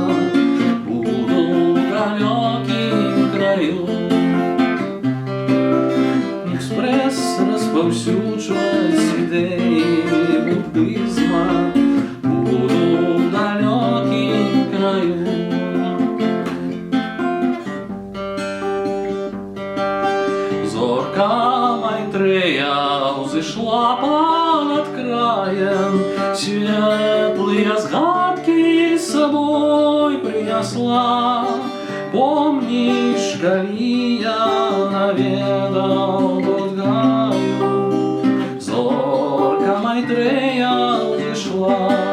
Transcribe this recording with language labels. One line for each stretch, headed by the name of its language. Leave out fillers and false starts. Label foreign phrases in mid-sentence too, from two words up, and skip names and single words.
Belarusian: Буду ў далёкім краю, спрэс распаўсюджваць ідэі будызма. Буду ў далёкім краю. Зорка Майтрея узышла понад краем, светлые згадки
Russian: с собой принесла.
Belarusian: Помнишь, коли я наведал Бодхгаю, зорка Майтрея узышла.